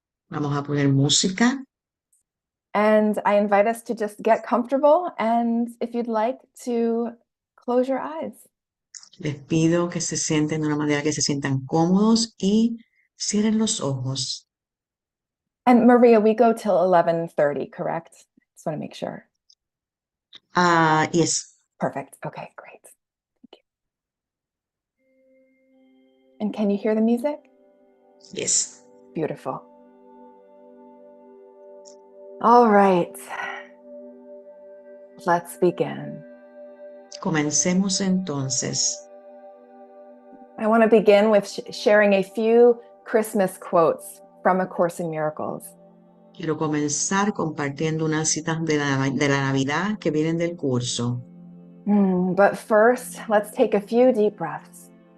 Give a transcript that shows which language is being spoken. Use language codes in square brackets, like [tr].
[es] Vamos a poner música [en] and I invite us to just get comfortable, and if you'd like to close your eyes. [es] Les pido que se sienten de una manera que se sientan cómodos y cierren los ojos. [en] And Maria, we go till 11:30, correct? Just want to make sure. Yes. Perfect. Okay, great. Thank you. And can you hear the music? Yes. Beautiful. All right. Let's begin. [es] Comencemos entonces. [en] I want to begin with sharing a few Christmas quotes from A Course in Miracles. [es] Quiero comenzar compartiendo unas citas de la Navidad que vienen del curso. [en] But first, let's take a few deep breaths.